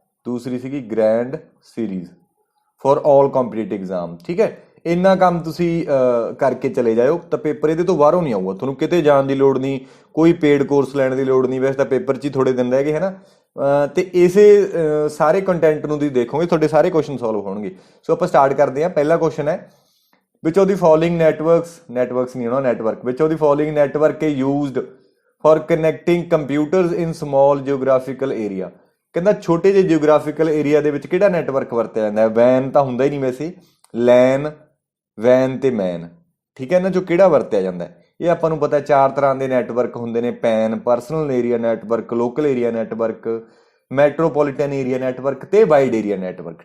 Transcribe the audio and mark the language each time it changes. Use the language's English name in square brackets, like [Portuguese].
[Punjabi] ਦੂਸਰੀ ਸੀਗੀ grand series for all competitive exam. ਠੀਕ ਹੈ, ਇੰਨਾ ਕੰਮ ਤੁਸੀਂ ਕਰਕੇ ਚਲੇ ਜਾਇਓ, ਤਾਂ ਪੇਪਰ ਇਹਦੇ ਤੋਂ ਬਾਹਰੋਂ ਨਹੀਂ ਆਊਗਾ। ਤੁਹਾਨੂੰ ਕਿਤੇ ਜਾਣ ਦੀ ਲੋੜ ਨਹੀਂ, ਕੋਈ ਪੇਡ ਕੋਰਸ ਲੈਣ ਦੀ ਲੋੜ ਨਹੀਂ। ਵੈਸੇ ਤਾਂ ਪੇਪਰ 'ਚ ਹੀ ਥੋੜ੍ਹੇ ਦਿਨ ਰਹਿ ਗਏ, ਹੈ ਨਾ। ਤੇ ਇਸੇ ਸਾਰੇ ਕੰਟੈਂਟ ਨੂੰ ਤੁਸੀਂ ਦੇਖੋਗੇ, ਤੁਹਾਡੇ ਸਾਰੇ ਕੁਐਸਚਨ ਸੋਲਵ ਹੋਣਗੇ। ਸੋ ਆਪਾਂ ਸਟਾਰਟ ਕਰਦੇ ਹਾਂ। ਪਹਿਲਾ ਕੁਐਸਚਨ ਹੈ, [English] which of the following network which of the following network is used for connecting computers in small geographical area? [Punjabi] ਕਹਿੰਦਾ ਛੋਟੇ ਜਿਹੇ ਜਿਓਗ੍ਰਾਫੀਕਲ ਏਰੀਆ ਦੇ ਵਿੱਚ ਕਿਹੜਾ ਨੈਟਵਰਕ ਵਰਤਿਆ ਜਾਂਦਾ ਹੈ? ਵੈਨ ਤਾਂ ਹੁੰਦਾ ਹੀ ਨਹੀਂ ਵੈਸੇ, ਲੈਨ, ਵੈਨ ਤੇ ਮੈਨ। ਠੀਕ ਹੈ, ਇਹਨਾਂ ਚੋਂ ਕਿਹੜਾ ਵਰਤਿਆ ਜਾਂਦਾ ਹੈ? ਇਹ ਆਪਾਂ ਨੂੰ ਪਤਾ 4 ਤਰ੍ਹਾਂ ਦੇ ਨੈਟਵਰਕ ਹੁੰਦੇ ਨੇ: PAN, personal area network, local area network, metropolitan area network ਤੇ ਵਾਈਡ ਏਰੀਆ ਨੈਟਵਰਕ।